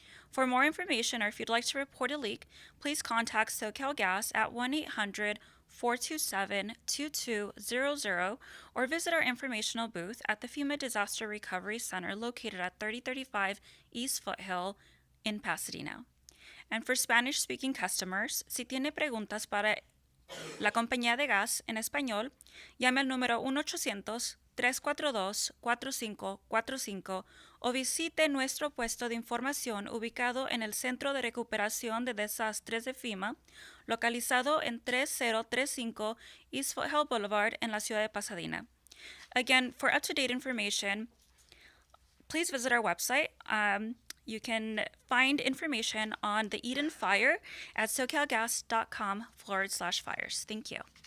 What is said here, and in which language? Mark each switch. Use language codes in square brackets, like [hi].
[en] For more information, or if you'd like to report a leak, please contact SoCal Gas at 1-800-427-2200 or visit our informational booth at the FEMA Disaster Recovery Center located at 3035 East Foothill in Pasadena. And for Spanish-speaking customers, [es] si tiene preguntas para la compañía de gas en español, llame al número 1-800-342-4545 o visite nuestro puesto de información ubicado en el Centro de Recuperación de Desastres de FEMA, localizado en 3035 East Foothill Boulevard en la ciudad de Pasadena. [en] Again, for up-to-date information, please visit our website. You can find information on the Eaton fire at socalgas.com/fires. Thank you.